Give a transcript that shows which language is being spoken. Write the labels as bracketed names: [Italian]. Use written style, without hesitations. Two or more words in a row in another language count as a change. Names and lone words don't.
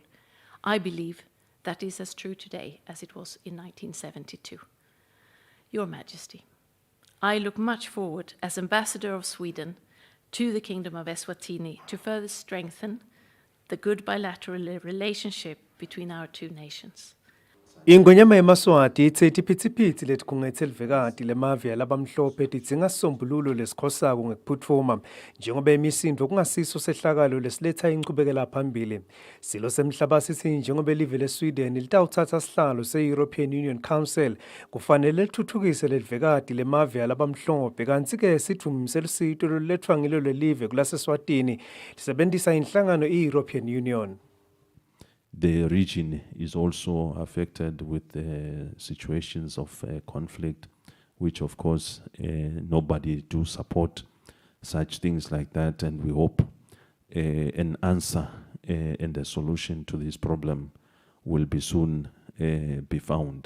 [English] I believe that is as true today as it was in 1972. Your Majesty, I look much forward as Ambassador of Sweden to the Kingdom of Eswatini to further strengthen the good bilateral relationship between our two nations. [Swati] Ingonyama yemaswati ithe tiphithiphithi letikhungetse livekati lemave labamhlophe tidzinga sisombululo lesikhosako ngekuphuthuma njengoba imisindo kungasiso sehlakalo lesiletha inchubekela phambili. Silo semhlaba sithi njengoba live leSweden litawuthatha sihlalo se-European Union Council kufanele lithuthukise lelivekati lemave labamhlophe kanti-ke sithi lusito lolulethwa ngilo lelive kulaseSwatini lisebenzisa inhlangano i-European Union. [English] The region is also affected with situations of conflict, which of course nobody do support such things like that, and we hope an answer and a solution to this problem will be soon be found.